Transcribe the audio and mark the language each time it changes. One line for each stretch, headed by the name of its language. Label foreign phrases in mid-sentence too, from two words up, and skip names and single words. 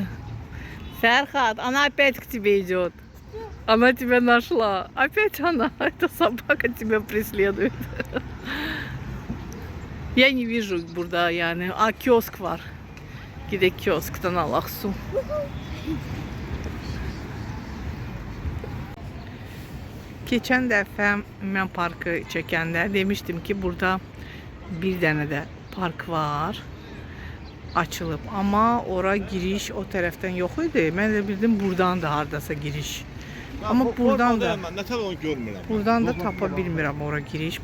Russian: Ferhat, она опять к тебе идет. Она тебя нашла. Опять она. Эта собака тебя преследует. Я не вижу
Azerbaijani: burada yani. Kiosk var. Gidek kiosktan alaq su. Geçen dəfə mən parkı çəkəndə demiştim ki burada bir dənə də park var. Açılıb ama ora giriş o tərəfdən yox idi. Mən də bildim buradan da hardasa giriş. Ama buradan da buradan da tapa bilmirəm ora giriş.